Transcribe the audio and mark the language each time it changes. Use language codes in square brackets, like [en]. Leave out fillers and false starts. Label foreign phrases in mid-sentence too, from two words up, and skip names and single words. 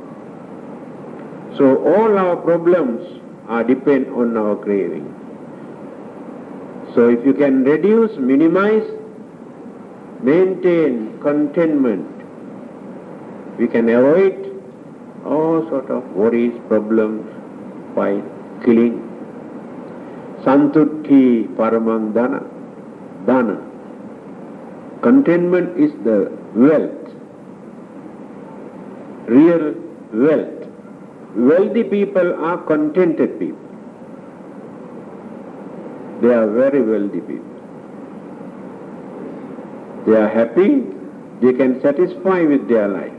[en] So all our problems are depend on our craving. So if you can reduce, minimize, maintain contentment, we can avoid all sort of worries, problems, fight, killing. [pi] Santutti paramang dana. [en] Contentment is the wealth, real wealth. Wealthy people are contented people. They are very wealthy people. They are happy, they can satisfy with their life.